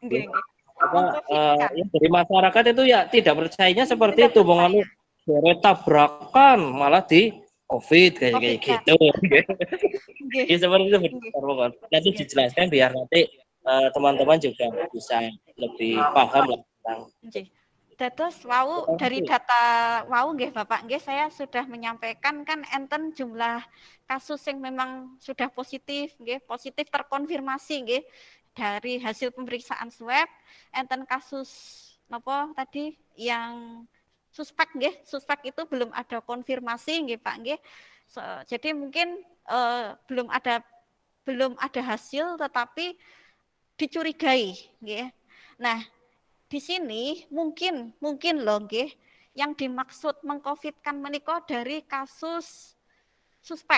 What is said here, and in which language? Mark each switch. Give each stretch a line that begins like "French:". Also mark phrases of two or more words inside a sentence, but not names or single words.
Indonesian: Dari masyarakat itu ya tidak percayanya seperti itu, mengalami tabrakan malah di COVID kayak gitu. Ya seperti itu, nanti dijelaskan biar nanti teman-teman juga bisa lebih paham lah tentang
Javanese: Nggih. Dados wau
Indonesian: dari data wau nggih Bapak nggih saya sudah menyampaikan kan enten jumlah kasus yang memang sudah positif nggih, positif terkonfirmasi nggih dari hasil pemeriksaan swab, enten kasus napa tadi yang suspek nggih, suspek itu belum ada konfirmasi nggih Pak nggih. Jadi mungkin belum ada hasil tetapi dicurigai nggih. Nah, di sini mungkin loh nggih yang dimaksud mengcovidkan menika dari kasus suspek.